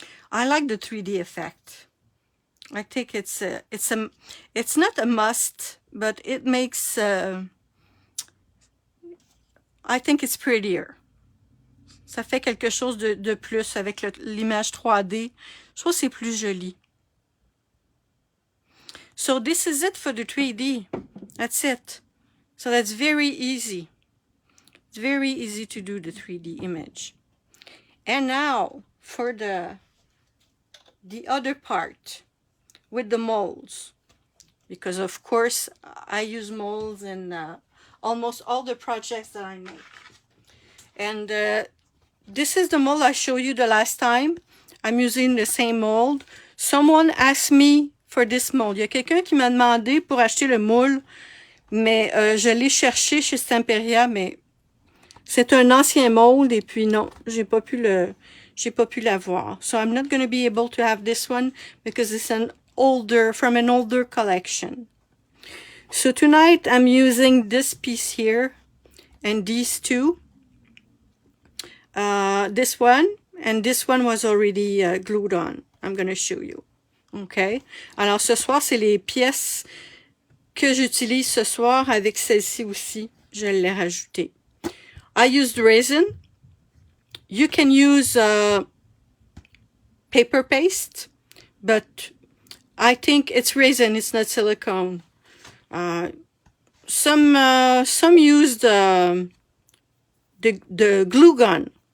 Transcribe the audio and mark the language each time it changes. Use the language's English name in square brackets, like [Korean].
[English] I like the 3D effect. I think it's not a must, but it makes I think it's prettier. [French] Ça fait quelque chose de plus avec l'image 3D. Je trouve que c'est plus joli. [English] So this is it for the 3D. That's it. So that's very easy. It's very easy to do the 3D image. And now for the other part with the molds. Because of course I use molds in almost all the projects that I make. And this is the mold I showed you the last time. I'm using the same mold. Someone asked me for this mold. [French] Il y a quelqu'un qui m'a demandé pour acheter le moule, mais je l'ai cherché chez Stamperia, mais c'est un ancien mold et puis non, j'ai pas pu l'avoir. [English] So I'm not going to be able to have this one because it's from an older collection. So tonight I'm using this piece here and these two. This one and this one was already glued on. I'm going to show you. Okay. [French] Alors ce soir, c'est les pièces que j'utilise ce soir avec celle-ci aussi. Je l'ai rajoutée. [English] I used resin. You can use paper paste, but I think it's resin, it's not silicone. Some used the glue gun.